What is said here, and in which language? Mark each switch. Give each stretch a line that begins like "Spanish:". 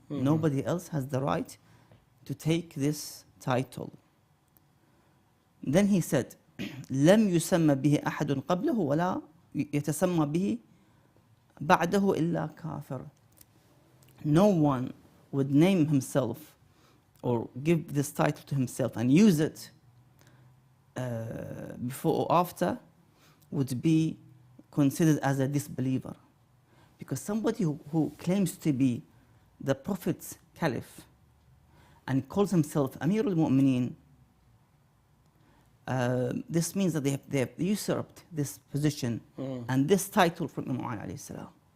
English: Nobody else has the right to take this title. Then he said,
Arabic: لم يسمى به أحد قبله ولا يتسمى به بعده إلا كافر.
English: No one would name himself or give this title to himself and use it before or after would be considered as a disbeliever. Because somebody who claims to be the Prophet's Caliph and calls himself Amir al-Mu'mineen, this means that they have usurped this position and this title from Imam Ali alayhi salam.